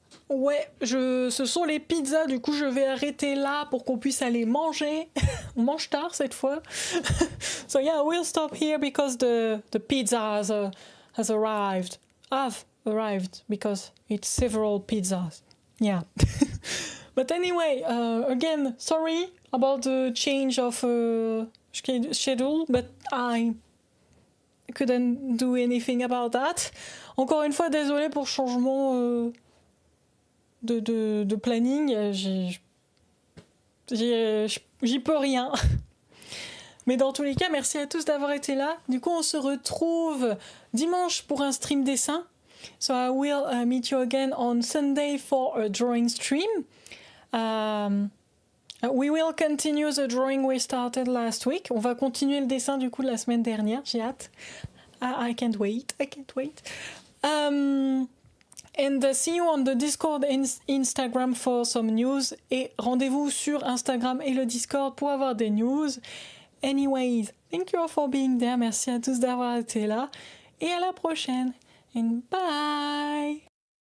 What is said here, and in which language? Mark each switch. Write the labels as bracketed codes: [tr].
[fr] Ouais, ce sont les pizzas, du coup je vais arrêter là pour qu'on puisse aller manger. On mange tard cette fois. [en] So yeah, we'll stop here because the pizza has arrived. Have arrived because it's several pizzas. Yeah. But anyway, again, sorry about the change of schedule, but I couldn't do anything about that. [fr] Encore une fois, désolé pour le changement de planning, j'y peux rien. Mais dans tous les cas, merci à tous d'avoir été là. Du coup, on se retrouve dimanche pour un stream dessin. [en] So I will meet you again on Sunday for a drawing stream. We will continue the drawing we started last week. [fr] On va continuer le dessin du coup de la semaine dernière. J'ai hâte. [en] I can't wait. And see you on the Discord and Instagram for some news. [fr] Et rendez-vous sur Instagram et le Discord pour avoir des news. [en] Anyways, thank you all for being there. [fr] Merci à tous d'avoir été là. Et à la prochaine. [en] And bye!